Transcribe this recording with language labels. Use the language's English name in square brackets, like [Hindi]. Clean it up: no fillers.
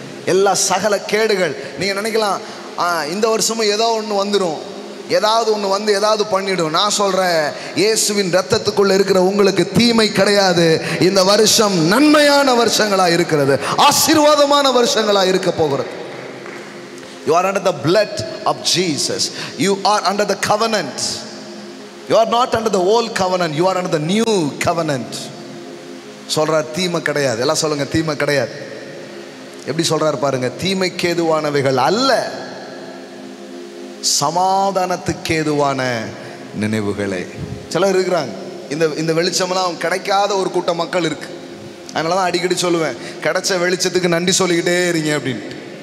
[Tamil] எல்லா சகல கேடுகள். நீங்க நினைக்கலாம் இந்த வருஷமும் ஏதோ ஒன்று வந்துடும், ஏதாவது ஒன்று வந்து ஏதாவது பண்ணிடும். நான் சொல்றேன், இயேசுவின் ரத்தத்துக்குள்ள இருக்கிற உங்களுக்கு தீமை கிடையாது. இந்த வருஷம் நன்மையான வருஷங்களா இருக்கிறது, ஆசீர்வாதமான வருஷங்களா இருக்க போகிறது. [English] You are under the blood of Jesus. You are under the covenant. You are not under the old covenant. You are under the new covenant. [Tamil] சொல்றார், தீமை கிடையாது. எல்லாம் சொல்லுங்க, தீமை கிடையாது. எப்படி சொல்றாரு பாருங்க, தீமைக்கு ஏதுவானவைகள் அல்ல, சமாதானத்துக்கு ஏதுவான நினைவுகளே. சிலர் இருக்கிறாங்க, இந்த வெளிச்சம்லாம் கிடைக்காத ஒரு கூட்டம் மக்கள் இருக்கு. அதனால தான் அடிக்கடி சொல்லுவேன், கிடைச்ச வெளிச்சத்துக்கு நன்றி சொல்லிக்கிட்டே இருங்க அப்படின்ட்டு.